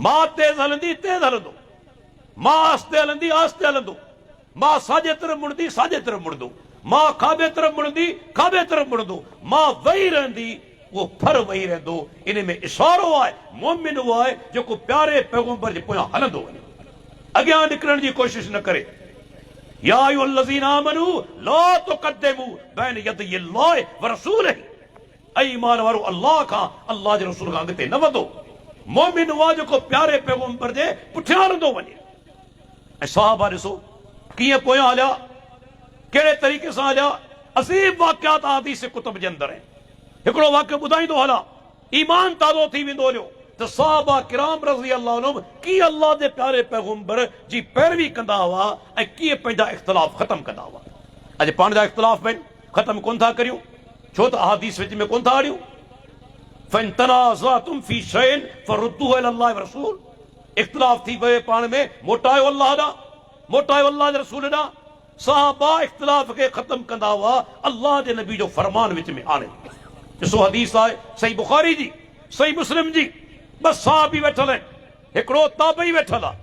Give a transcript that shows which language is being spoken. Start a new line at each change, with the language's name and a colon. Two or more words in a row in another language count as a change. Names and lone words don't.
Sindhi: माउ तेज़ हलंदी तेज़ हलंदो, मां आस्ते हलंदी आस्ते हलंदो, मां साॼे तरफ़ मुड़ंदी साॼे तरफ़ मुड़ंदो, मां खाॿे तरफ़ मुड़ंदी खाॿे तरफ़ मुड़ंदो, मां वेही रहंदी उहो फर वेही रहंदो। इन में इशारो आहे मोमिन उहो आहे जेको प्यारे पैगंबर जे पोयां हलंदो वञे, अॻियां निकिरण जी कोशिश न करे।
Arabic: يا أيها الذين آمنوا لا تقدموا بين يدي الله ورسوله.
Sindhi: ऐं ईमान वारो अल्लाह खां, अल्लाह जे रसूल खां अॻिते न वधो। मोमिन उहो आहे जेको प्यारे पैगंबर जे पुठियां हलंदो वञे। ऐं सहाबा ॾिसो कीअं पोयां हलिया, कहिड़े तरीक़े सां हलिया। असीम वाक़ियात हदीस कुतुब जे अंदरि आहिनि। हिकिड़ो वाक़ियो ॿुधाईंदो हलां, ईमान ताज़ो थी वेंदो हलियो त सहाबा किराम
Arabic: رضي الله عنهم
Sindhi: कीअं अल्लाह जे प्यारे पैगंबर जी पैरवी कंदा हुआ ऐं कीअं पंहिंजा इख़्तिलाफ़ ख़तमु कंदा हुआ। अॼु पाण जा इख़्तिलाफ़ आहिनि, ख़तमु कोन था करियूं, छो त अहादीस विच में कोन था आणियूं।
Arabic: فإن تنازعتم في شيء فردوه إلى الله ورسول.
Sindhi: इख़्तिलाफ़ थी पए पाण में, मोटायो अल्लाह ॾांहुं, मोटायो अल्लाह जे रसूल ॾांहुं। सहाबा इख़्तिलाफ़ खे ख़तमु कंदा हुआ अल्लाह जे नबी जो फरमान विच में आणे। ॾिसो हदीस आहे सही बुखारी जी, सही मुस्लिम जी, बस सहाबी वेठल आहिनि, हिकिड़ो ताबई वेठल आहे।